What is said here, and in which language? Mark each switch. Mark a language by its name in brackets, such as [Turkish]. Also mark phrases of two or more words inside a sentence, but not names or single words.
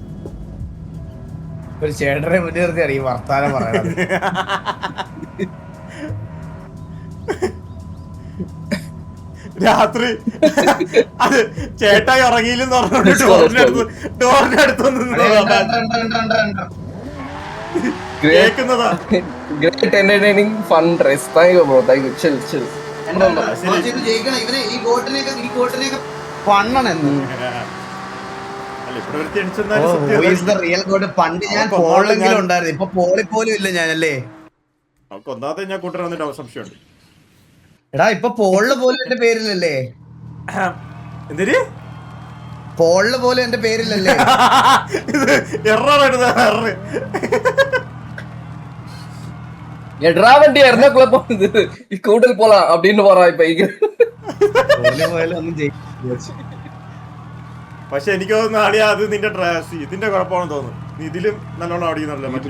[Malayalam] ഒരു ചേട്ടനെ മുൻനിർത്തിയാണ് ഈ വർത്താനം പറയണത്. രാത്രി അത് ചേട്ടായി ഉറങ്ങിയില്ലെന്ന് പറഞ്ഞോണ്ട് ഡോറിന്റെ അടുത്ത് കേക്കുന്നതാ. [English] Great entertaining fun race. Thank you bro. Thank you. Chill. [Malayalam] കോച്ച് ഇത് ജയിക്കണം. ഇവനെ ഈ ഗോട്ടിനെയൊക്കെ പണ്ണണെന്ന്. അല്ല, ഇവിടെ ഒരുത്തി അടിച്ചെന്നാലും [English] real goat. [Malayalam] പണ്ട് ഞാൻ പോളെങ്കിലും ഉണ്ടായിരുന്നു, ഇപ്പൊ പോളി പോലും ഇല്ല ഞാനല്ലേ. നമുക്ക് ഒന്നാമത്തെ ഞാൻ കൂട്ടർ വന്നിട്ട് സംശയമുണ്ട്. എടാ ഇപ്പൊ പോളില് പോലും എന്റെ പേരിലല്ലേ. എന്തിന് പോളില് പോലും എന്റെ പേരിലല്ലേ. [Tamil] எட்ரா வண்டி எர்ணாகுள்ள போகுது கூட்டல் போலாம் அப்படின்னு போறான் இப்ப இங்க. [Malayalam] പക്ഷെ എനിക്ക് തോന്നുന്നു ആടിയാ അത് നിന്റെ ഇതിന്റെ കുഴപ്പമാണെന്ന് തോന്നുന്നു. നീ ഇതിലും നല്ലോണം ഓടിക്കുന്നുണ്ടല്ലോ.